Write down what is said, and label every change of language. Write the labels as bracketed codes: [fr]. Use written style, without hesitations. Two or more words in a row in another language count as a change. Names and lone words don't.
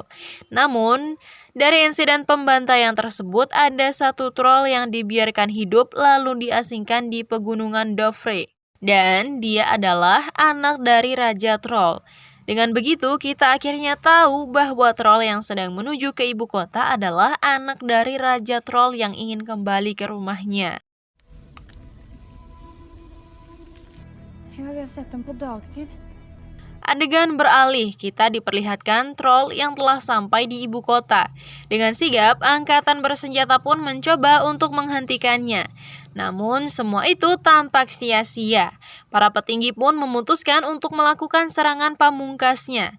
[id] Namun, dari insiden pembantaian tersebut ada satu troll yang dibiarkan hidup lalu diasingkan di pegunungan Dovre. Dan dia adalah anak dari Raja Troll. Dengan begitu, kita akhirnya tahu bahwa troll yang sedang menuju ke ibu kota adalah anak dari Raja Troll yang ingin kembali ke rumahnya. [no] Ja, vi har sett dem på dagtid. [id] Adegan beralih, kita diperlihatkan troll yang telah sampai di ibu kota. Dengan sigap, angkatan bersenjata pun mencoba untuk menghentikannya. Namun semua itu tampak sia-sia. Para petinggi pun memutuskan untuk melakukan serangan pamungkasnya.